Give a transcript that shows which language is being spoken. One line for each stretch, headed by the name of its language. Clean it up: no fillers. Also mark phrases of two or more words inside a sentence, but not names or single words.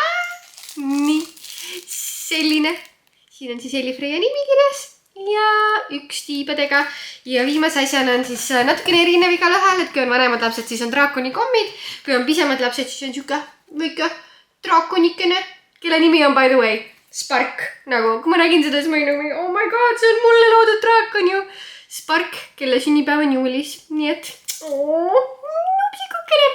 Estonian: Nii, selline. Siin on siis Elli Freja nimi kirjas ja 1 tiibadega. Ja viimase asjana on siis natukene erinev igal ühel, et kui on vanemad lapsed, siis on draakoni kommid. Kui on pisemad lapsed, siis on siuke väike draakonikene, kelle nimi on
English: by the way
Estonian: Spark. Nagu, kui ma nägin seda, siis ma olin nagu,
English: oh my god,
Estonian: see on mulle loodud draakon ju. Spark, kelle sünnipäev on juulis, nii et nupsikukene.